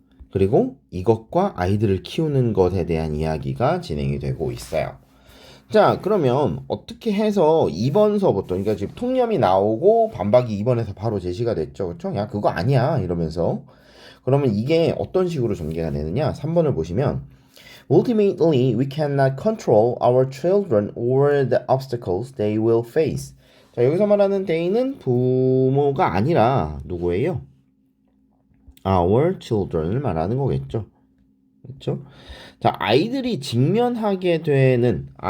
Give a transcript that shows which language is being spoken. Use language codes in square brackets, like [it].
[ko] 그리고 이것과 아이들을 키우는 것에 대한 이야기가 진행이 되고 있어요. 자, 그러면 어떻게 해서 2번서부터, 그러니까 지금 통념이 나오고 반박이 2번에서 바로 제시가 됐죠. 그쵸? 야, 그거 아니야. 이러면서. 그러면 이게 어떤 식으로 전개가 되느냐? 3번을 보시면 [en] Ultimately, we cannot control our children or the obstacles they will face. [ko] 자, 여기서 말하는 they는 부모가 아니라 누구예요? Our children을 말하는 거겠죠. 그렇죠? 자, 아이들이 직면하게 되는